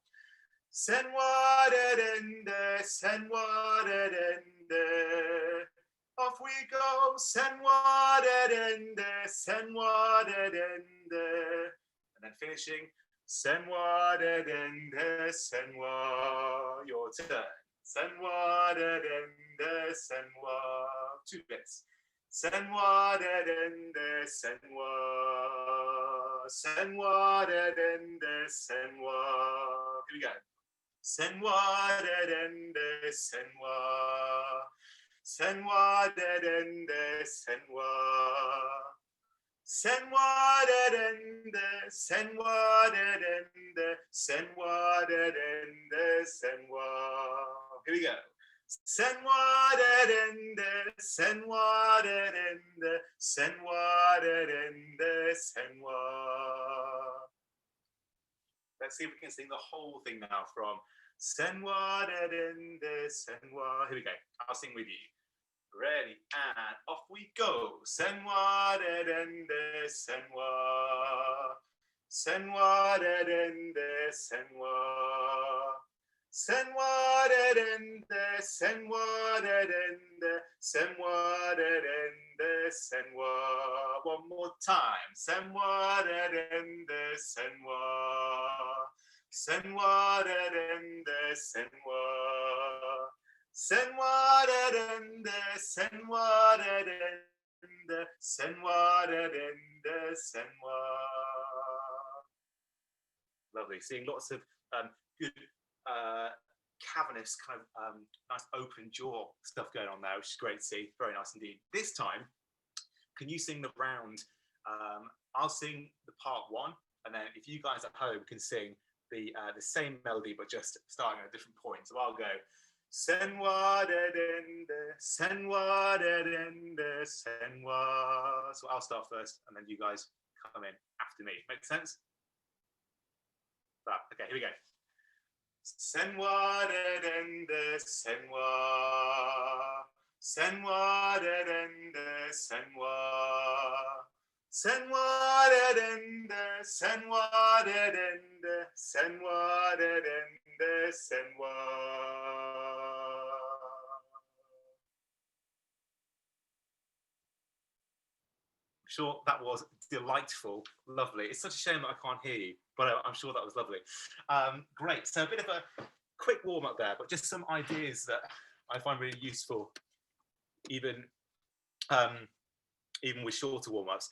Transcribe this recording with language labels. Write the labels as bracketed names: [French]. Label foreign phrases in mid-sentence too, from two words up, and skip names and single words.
[English] Senwa Dedende, Senwa Dedende. Off we go. Senwa Dedende, Senwa Dedende. And then finishing. Senwa Dedende, Senwa. Your turn. Senwa Dedende, Senwa. 2 bits. Senwa Dedende, Senwa. Senwa Dedende, Senwa. Here we go. Senwa Dedende, Senwa. Senwa Dedende, Senwa. Senwa Dedende, Senwa Dedende, Senwa Dedende, Senwa. Here we go. Senwa Dedende, Senwa Dedende, Senwa Dedende, Senwa. Let's see if we can sing the whole thing now from Senwa Dedende, Senwa. Here we go. I'll sing with you. Ready and off we go. Senwa Dedende, Senwa. Senwa dedende senwa. Senwa dedende senwa dedende senwa dedende senwa. One more time. Senwa dedende senwa. Senwa dedende senwa. Senwa dedende senwa dedende senwa dedende senwa. Lovely. Seeing lots of good cavernous kind of nice open jaw stuff going on there, which is great to see. Very nice indeed. This time, can you sing the round? I'll sing the part one, and then if you guys at home can sing the same melody but just starting at a different point. So I'll go senwa dedende senwa dedende senwa. So I'll start first, and then you guys come in after me. Make sense? Okay, here we go. Senwa dedende senwa. Senwa dedende senwa. Senwa dedende senwa dedende senwa dedende senwa. I'm sure that was delightful, lovely. It's such a shame that I can't hear you, but I'm sure that was lovely. Great, so a bit of a quick warm up there, but just some ideas that I find really useful, even with shorter warm ups.